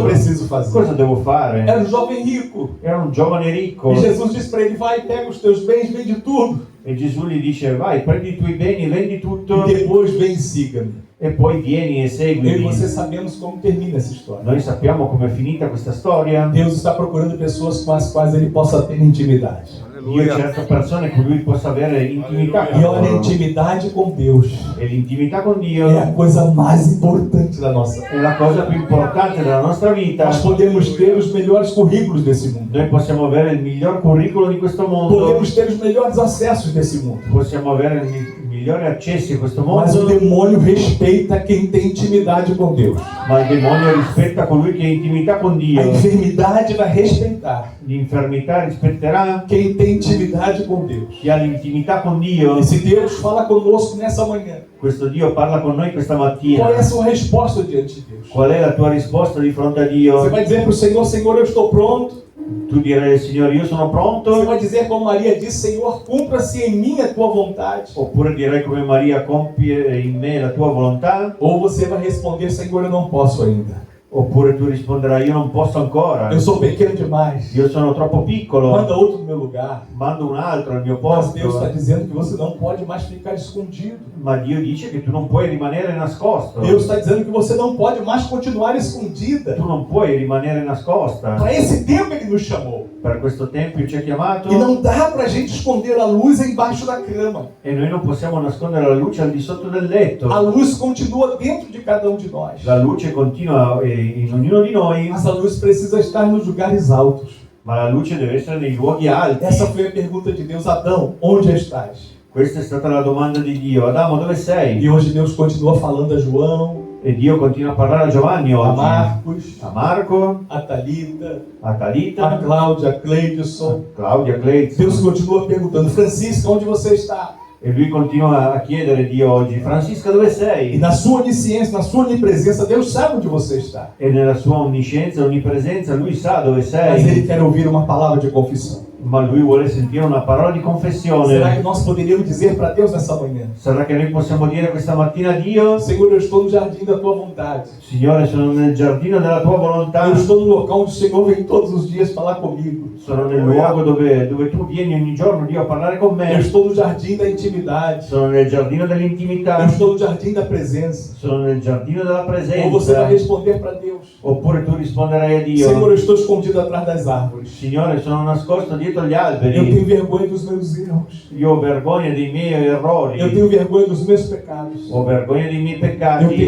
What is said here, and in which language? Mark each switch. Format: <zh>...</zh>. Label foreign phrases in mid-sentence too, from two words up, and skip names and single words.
<pt>preciso fazer?</pt> <it>cosa devo fare?</it> <pt>Era um jovem rico.</pt> <it>Era un giovane ricco,</it> <pt>E Jesus disse para ele: vai, pega os teus bens, vende tudo.</pt> <it>e Gesù gli dice, vai, prendi i tuoi beni, vendi tutto,</it> <pt>E depois vem e siga-me.</pt> <it>e poi vieni e</it> <pt>Eu e</pt> <it>seguimi.</it> <pt>você sabemos como termina essa história.</pt> <it>Noi sappiamo com'è finita questa storia.</it> <pt>Deus está procurando pessoas com as quais ele possa ter intimidade.</pt> <it>Dio cerca persone con lui possa avere intimità con</it> <pt>E olha, a</pt> <it>loro.</it> <pt>intimidade com Deus</pt> <it>E l'intimità con Dio</it> <pt>é a coisa mais importante da nossa vida.</pt> <it>è la cosa più importante della nostra vita.</it> <pt>Nós podemos ter os melhores currículos desse mundo.</pt> <it>Noi possiamo avere il miglior curriculum di questo mondo,</it> <pt>Podemos ter os melhores acessos desse mundo.</pt> <it>possiamo avere i migliori accessi a questo</it> <pt>Mas o</pt> <it>mondo,</it> <pt>demônio respeita quem tem intimidade com Deus.</pt> <it>ma il demonio rispetta colui che ha intimità con</it> <pt>A</pt> <it>Dio.</it> <pt>enfermidade vai respeitar</pt> <it>L'infermità rispetterà</it> <pt>quem tem intimidade com Deus.</pt> <it>chi ha l'intimità con Dio.</it> <pt>E se Deus fala conosco nessa manhã,</pt> <it>Questo Dio parla con noi questa mattina.</it> <pt>qual é a sua resposta diante de Deus?</pt> <it>Qual è la tua risposta di fronte a</it> <pt>Você</pt> <it>Dio?</it> <pt>vai dizer para o Senhor: Senhor, eu estou pronto.</pt> <it>Tu direi, Signore, io sono</it> <pt>Você</pt> <it>pronto.</it> <pt>vai dizer como Maria disse: Senhor, cumpra-se em mim a tua vontade.</pt> <it>Oppure direi come Maria, compie in me la tua volontà.</it> <pt>Ou você vai responder: Senhor, eu não posso ainda.</pt> <it>Oppure tu risponderai, io non posso ancora.</it> <pt>Eu sou pequeno demais.</pt> <it>Io sono troppo piccolo.</it> <pt>Manda outro no meu lugar.</pt> <it>Mando un altro al mio</it> <pt>Mas Deus está</pt> <it>posto.</it> <pt>dizendo que você não pode mais ficar escondido.</pt> <it>Ma Dio dice che tu non puoi rimanere nascosto.</it> <pt>Deus está dizendo que você não pode mais continuar escondida.</pt> <it>Tu non puoi rimanere nascosta.</it> <pt>Para esse tempo Ele nos chamou.</pt> <it>Per questo tempo ci ha chiamato</it> <pt>E não dá para a gente esconder a luz embaixo da cama.</pt> <it>e noi non possiamo nascondere la luce al di sotto del letto.</it> <pt>A luz continua dentro de cada um de nós.</pt> <it>La luce continua in ognuno di noi,</it> <pt>Mas a luz precisa estar nos lugares altos.</pt> <it>ma la luce deve essere nei luoghi alti.</it> <pt>Essa foi a pergunta de Deus: Adão, onde estás?</pt> <it>Questa è stata la domanda di Dio. Adamo, dove sei?</it> <pt>E hoje Deus continua falando a João,</pt> <it>E Dio continua a parlare a Giovanni a oggi,</it> <pt>Marcos,</pt> <it>a Marco,</it> <pt>a Thalita, a</pt> <it>a Talita,</it> <pt>Cláudia, a Cleidson.</pt> <it>Claudia, Cleitz.</it> <pt>Deus continua perguntando: Francisca, onde você está?</pt> <it>E lui continua a chiedere a Dio oggi, Francisca, dove</it> <pt>E</pt> <it>sei?</it> <pt>na sua onisciência, na sua onipresença, Deus sabe onde você está.</pt> <it>E nella sua onniscienza, onnipresenza, lui sa dove</it> <pt>Mas Ele</pt> <it>sei,</it> <pt>quer ouvir uma palavra de confissão.</pt> <it>ma lui vuole sentire una parola di</it> <pt>Será que</pt> <it>confessione.</it> <pt>nós poderíamos dizer para Deus nessa manhã:</pt> <it>Sarà che noi possiamo dire questa mattina a Dio,</it> <pt>Senhor, eu estou no jardim da tua vontade.</pt> <it>Signore, sono nel giardino della tua volontà,</it> <pt>Eu estou no local onde o Senhor vem todos os dias falar comigo.</pt> <it>sono nel luogo dove tu vieni ogni giorno, Dio, a parlare con</it> <pt>Eu</pt> <it>me,</it> <pt>estou no jardim da intimidade.</pt> <it>sono nel giardino dell'intimità,</it> <pt>Eu estou no jardim da presença.</pt> <it>sono nel giardino della</it> <pt>Ou você vai</pt> <it>presenza.</it> <pt>responder para Deus:</pt> <it>Oppure tu risponderai a</it> <pt>Senhor,</pt> <it>Dio,</it> <pt>eu estou escondido atrás das árvores.</pt> <it>Signore, sono nascosto dietro gli</it> <pt>Eu</pt> <it>alberi,</it> <pt>tenho vergonha dos meus erros.</pt> <it>io ho vergogna dei miei</it> <pt>Eu</pt> <it>errori,</it> <pt>tenho vergonha dos meus pecados.</pt> <it>ho vergogna dei miei</it> <pt>Eu tenho</pt> <it>peccati.</it>